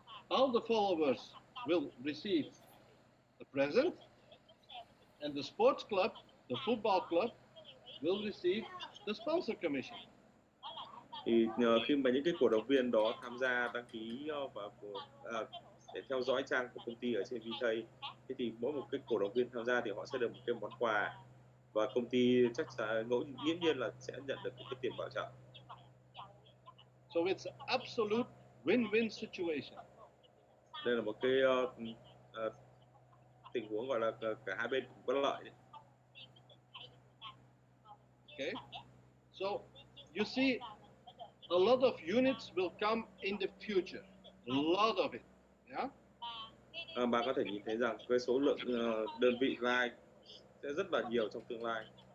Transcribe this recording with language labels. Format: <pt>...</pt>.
<en>All the followers will receive a present, and the sports club, the football club, will receive the sponsor commission.</en> <vi>Thì khi mà những cái cổ động viên đó tham gia đăng ký và để theo dõi trang của công ty ở trên Vitae, thế thì mỗi một cái cổ động viên tham gia thì họ sẽ được một cái món quà, và công ty chắc chắn nghiễm nhiên là sẽ nhận được cái tiền bảo trợ.</vi> <en>So it's an absolute win-win situation.</en> <vi>Đây là một cái tình huống gọi là cả hai bên cùng có lợi đấy.</vi> <en>Okay. So you see, a lot of units will come in the future. A lot of it. Yeah.</en> <vi>Bạn có thể nhìn thấy rằng cái số lượng đơn vị like sẽ rất là nhiều trong tương lai.</vi>